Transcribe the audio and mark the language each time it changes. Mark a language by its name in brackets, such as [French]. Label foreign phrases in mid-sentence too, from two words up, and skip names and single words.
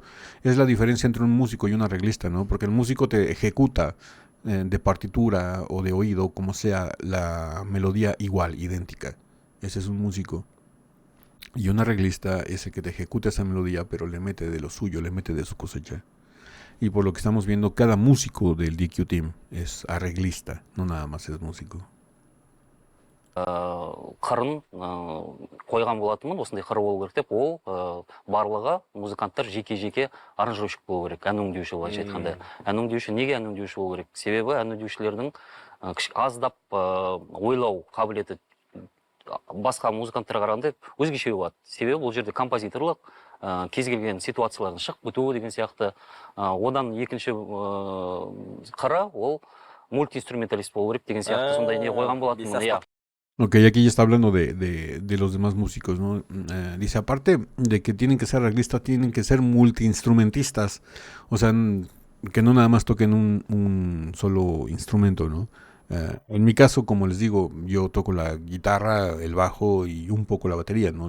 [Spanish] Es la diferencia entre un músico y un arreglista, ¿no? Porque el músico te ejecuta de partitura o de oído, como sea, la melodía igual, idéntica. Ese es un músico. Y un arreglista es el que te ejecuta esa melodía, pero le mete de lo suyo, le mete de su cosecha. Y por lo que estamos viendo, cada músico del DQ Team es arreglista, no nada más es músico. [Kazakh] Қырын қойған болатынмын, осындай қыр болу керек деп, ол барлығы музыканттар жеке-жеке аранжировщик болу керек, ән өңдеуші былайша айтқанда. Ән өңдеуші неге ән өңдеуші болу керек? Себебі ән өңдеушілердің аздап ойлау қабілеті басқа музыканттарға қарағанда өзгеше болады. Себебі бұл жерде композиторлық, кез келген ситуациялардың шығып өтуі деген сияқты. Одан екінші қыры ол мультиинструменталист болу керек деген сияқты сондай не қойған болатынмын. [Spanish] Ok, aquí ya está hablando de los demás músicos, ¿no? Dice, aparte de que tienen que ser arreglistas, tienen que ser multiinstrumentistas. O sea, que no nada más toquen un solo instrumento, ¿no? En mi caso, como les digo, yo toco la guitarra, el bajo y un poco la batería, ¿no?